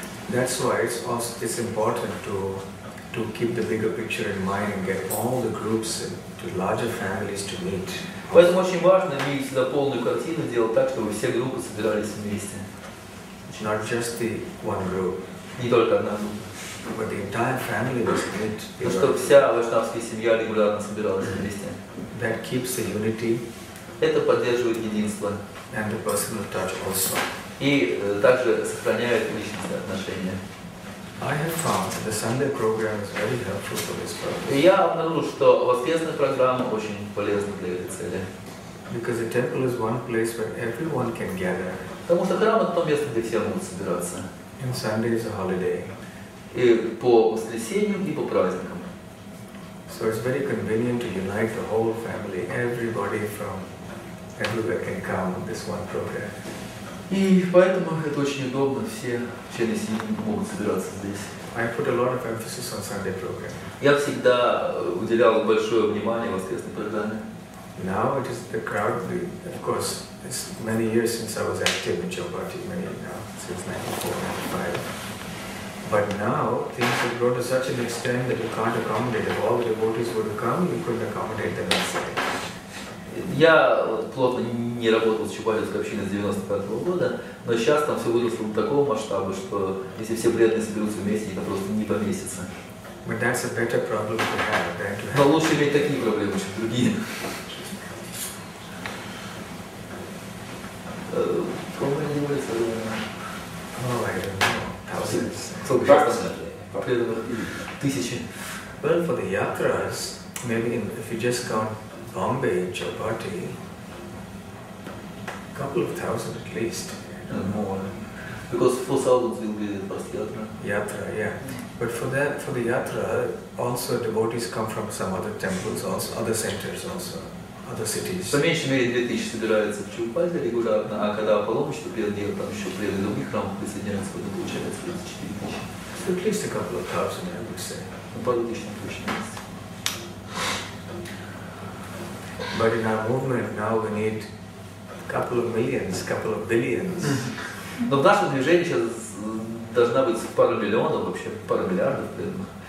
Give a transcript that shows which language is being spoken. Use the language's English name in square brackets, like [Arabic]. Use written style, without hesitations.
[English] That's why it's important to keep the bigger picture in mind and get all the groups to larger families to meet. [Russian] Поэтому очень важно иметь всегда полную картину, делать так, чтобы все группы собирались вместе. [English] Not just the one group, [Russian] Не только одна группа. [English] but the entire family must meet. [Russian] Но чтобы вся вайшнавская семья регулярно собиралась вместе. [English] That keeps the unity [Russian] Это поддерживает единство. [English] and the personal touch also. [Russian] И также сохраняет личностные отношения. [English] I have found that the Sunday program is very helpful for this purpose. [Russian] И я обнаружил, что воскресная программа очень полезна для этой цели. [English] Because the temple is one place where everyone can gather. [Russian] Потому что храм — это то место, где все могут собираться. [English] And Sunday is a holiday. [Russian] И по воскресеньям, и по праздникам. [English] So it's very convenient to unite the whole family. Everybody from everywhere can come on this one program. [Russian] И поэтому это очень удобно, все члены семьи могут собираться здесь. [English] I put a lot of emphasis on Sunday program. [Russian] Я всегда уделял большое внимание воскресной программе. [English] Now it is the crowd. Of course, it's many years since I was active in Chowpatty, since 94, 95. But now things have grown to such an extent that you can't accommodate. If all the devotees were to come, you couldn't accommodate them inside. [Russian] Я плотно не работал с Чупатинской общиной с 95 года, но сейчас там все выросло до такого масштаба, что если все преданные соберутся вместе, это просто не поместится. [English] But that's a better problem to have than to [Russian] Но [English] have. [Russian] лучше иметь такие проблемы, чем другие. Кого мы не делали? [English] Oh, I don't know. Thousands. [Russian] Сколько сейчас там преданных? Тысячи. [English] Well, for the yatras, maybe if you just count Bombay and Chowpatty, a couple of thousand at least. And more. Because 4,000 will be the first yatra. Yatra, yeah. But for the yatra, also devotees come from some other temples, also other centers, also other cities. [Russian] По меньшей мере 2000 собираются в Чупате регулярно, а когда паломничество преданные, там еще преданные других храмов присоединяются, то получается 34 000. [English] So at least a couple of thousand, I would say. [Russian] Ну, пару тысяч точно есть. [English] But in our movement now we need a couple of millions, couple of billions. [Russian] Но в нашем движении сейчас должна быть пара миллионов, вообще пара миллиардов преданных.